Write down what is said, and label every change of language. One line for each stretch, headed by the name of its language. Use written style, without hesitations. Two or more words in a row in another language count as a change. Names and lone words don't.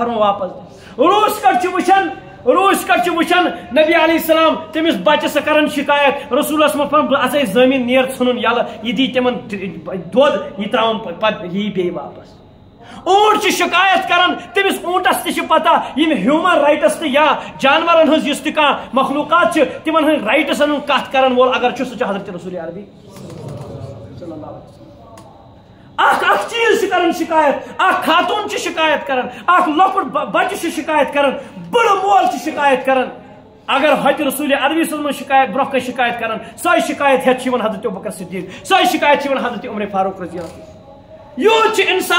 Kashmiri: فرمو واپس روٗس کٹ چھُ وٕچھان نبی
Arabic: علیہ السلام
Kashmiri: تٔمِس بچہٕ سۄ کران شکایت رسولس منٛز فرمان بہٕ اژے زٔمیٖن نیر ژھٕنُن یلہٕ یہِ دی تِمن دۄد یہِ تراوُن پتہٕ یی بیٚیہِ واپس اونٹ چھِ شکایت کران تٔمِس اونٹس تہِ چھِ پتہ یِم
English: human rights
Kashmiri: تہٕ یا جانورن ہٕنٛز یُس تہِ کانٛہہ مخلوقات چھِ تِمن ہٕنٛدۍ رایٹسن ہُنٛد کتھ کرن وول اگر چھُ سُہ چھُ حضرت رسول عربی
Arabic: صلی اللہ علیہ وسلم
Kashmiri: اکھ چیز چھِ کران شکایت اکھ خاتون چھِ شکایت کران اکھ لۄکُٹ بچہٕ چھُ شکایت کران بٔڑٕ مول چھُ شکایت کران اگر ہوٚتہِ رسول عربی صٲبن شکایت برونٛہہ کَنہِ شکایت کران سۄے شکایت ہیٚتھ چھِ یِوان حضرت ابوبکر صدیق سۄے شکایت چھِ یِوان حضرت عمر فاروق
Arabic: رضی اللہ عنہ
Kashmiri: یوٗت چھِ